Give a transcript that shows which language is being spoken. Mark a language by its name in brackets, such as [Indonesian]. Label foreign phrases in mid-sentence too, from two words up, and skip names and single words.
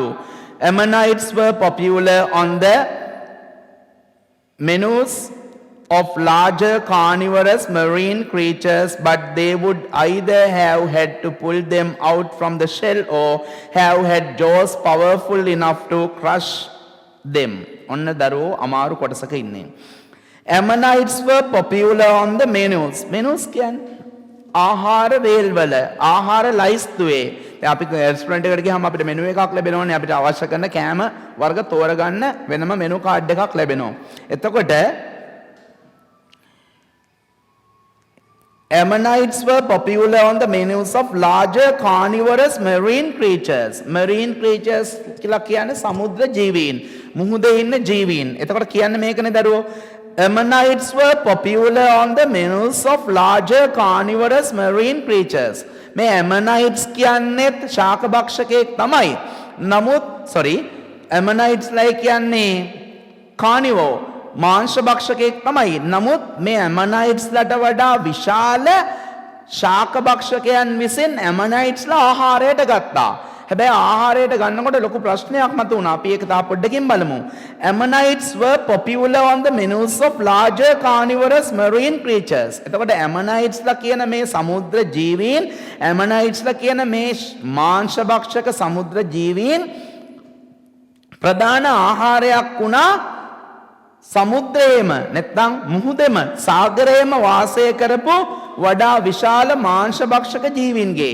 [English] ammonites were popular on the menus of larger carnivorous marine creatures, but they would either have had to pull them out from the shell or have had jaws powerful enough to crush them. [Sinhala] ඔන්න දරුවෝ අමාරු කොටසක ඉන්නේ. [English] ammonites were popular on the menus. [Sinhala] menus කියන්නේ ආහාර වේල්වල, ආහාර ලයිස්තුවේ. දැන් අපි රෙස්ටොරන්ට් එකකට ගියාම අපිට මෙනු එකක් ලැබෙනවනේ. අපිට අවශ්‍ය කරන කෑම වර්ග තෝරගන්න වෙනම [English] menu card [Sinhala] එකක් ලැබෙනවා. එතකොට [English] ammonites were popular on the menus of larger carnivorous marine creatures. marine creatures [Sinhala] කියලා කියන්නේ සමුද්‍ර ජීවීන්, මුහුදේ ඉන්න ජීවීන්. එතකොට කියන්නේ මේකනේ දරුවෝ. [English] ammonites were popular on the menus of larger carnivorous marine creatures. [Sinhala] මේ ammonites කියන්නේ ශාකභක්ෂකයෙක් තමයි. නමුත් [English] ammonites like [Sinhala] කියන්නේ carnivore මාංශ භක්ෂකයෙක් තමයි. නමුත් මේ ammonites ලට වඩා විශාල ශාක භක්ෂකයන් විසින් ammonites ලා ආහාරයට ගත්තා. හැබැයි ආහාරයට ගන්නකොට ලොකු ප්‍රශ්නයක් මතුවුණා. අපි ඒක තා පොඩ්ඩකින් බලමු. [English] ammonites were popular on the menus of larger carnivorous marine creatures. [Sinhala] එතකොට ammonites ලා කියන මේ සමුද්‍ර ජීවීන්, ammonites ලා කියන මේ මාංශ භක්ෂක සමුද්‍ර ජීවීන් ප්‍රධාන ආහාරයක් වුණා සමුද්‍රයේම නැත්නම් මුහුදෙම සාගරයේම වාසය කරපු වඩා විශාල මාංශ භක්ෂක ජීවීන්ගේ.